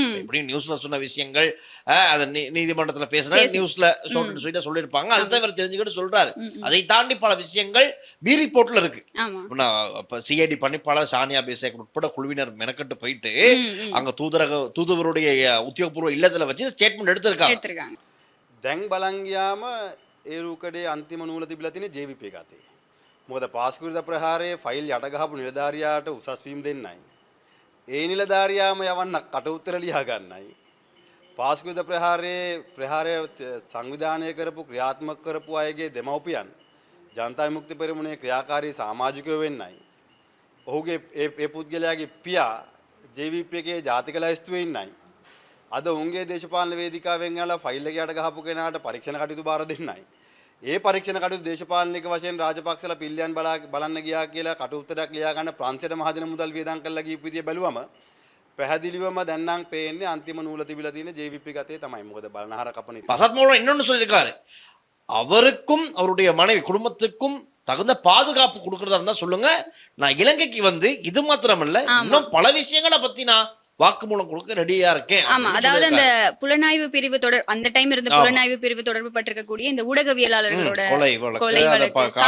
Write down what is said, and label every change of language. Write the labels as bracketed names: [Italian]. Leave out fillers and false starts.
[Tamil] எப்படியும் நியூஸ்ல சொன்ன விஷயங்கள், அதை நீதிமன்றத்துல பேசின நியூஸ்ல சொல்லியிருப்பாங்க. அதுதான் இவர் தெரிஞ்சுக்கிட்டு சொல்றாரு. அதை தாண்டி பல விஷயங்கள் பி ரிப்போர்ட்ல இருக்கு. சிஐடி பணிப்பாளர் சானியா பேசேக் உட்பட குழுவினர் மெனக்கட்டு போயிட்டு அங்க தூதுவருடைய உத்தியோகபூர்வ இல்லத்துல வச்சு ஸ்டேட்மெண்ட் எடுத்திருக்காங்க. [Sinhala] දැන් බලන් ගියාම ඒ රූකඩේ අන්තිම නූල තිබිලා තියෙන්නේ JVP ගාතේ. මොකද පාස්කු ප්‍රහාරයේ ෆයිල් යට ගහපු නිලධාරියාට උසස් වීම දෙන්නයි. ඒ නිලධාරියාම යවන්න කට උත්තර ලියා ගන්නයි. පාස්කු ප්‍රහාරය සංවිධානය කරපු ක්‍රියාත්මක කරපු අයගේ දෙමව්පියන් ජනතා විමුක්ති පෙරමුණේ ක්‍රියාකාරී සමාජිකයෝ වෙන්නයි. ඔහුගේ ඒ පුද්ගලයාගේ පියා JVP එකේ ජාතික ලැයිස්තුවේ ඉන්නයි. අද උන්ගේ දේශපාලන වේදිකාවෙන් යලා ෆයිල් එක යට ගහපු කෙනාට පරීක්ෂණ කටයුතු බාර දෙන්නයි. ඒ පරීක්ෂණ කටයුතු දේශපාලනික වශයෙන් රාජපක්ෂලා පිළියම් බලන්න ගියා කියලා කටුතරයක් ලියා ගන්න ප්‍රංශයට මහජන මුදල් වියදම් කරලා ගියපු විදිය බැලුවම පැහැදිලිවම දැන් නම් පේන්නේ අන්තිම නූල තිබිලා තියෙන JVP ගතේ තමයි. මොකද බලනහර කපන [Tamil] அசாத் மௌலானா இன்னொன்னு சொல்லியிருக்காரு, அவருக்கும் அவருடைய மனைவி குடும்பத்துக்கும் தகுந்த பாதுகாப்பு கொடுக்கறதா இருந்தா சொல்லுங்க, நான் இலங்கைக்கு வந்து இது மாத்திரமல்ல இன்னும் பல விஷயங்களை பத்தி நான் வாக்குமூலம் கொடுக்க ரெடியா இருக்கேன். ஆமா, அதாவது அந்த புலனாய்வு பிரிவு தொடர் அந்த டைம் இருந்த புலனாய்வு பிரிவு தொடர்பு பட்டிருக்கக்கூடிய இந்த ஊடகவியலாளர்களோட கொலை வழக்கு,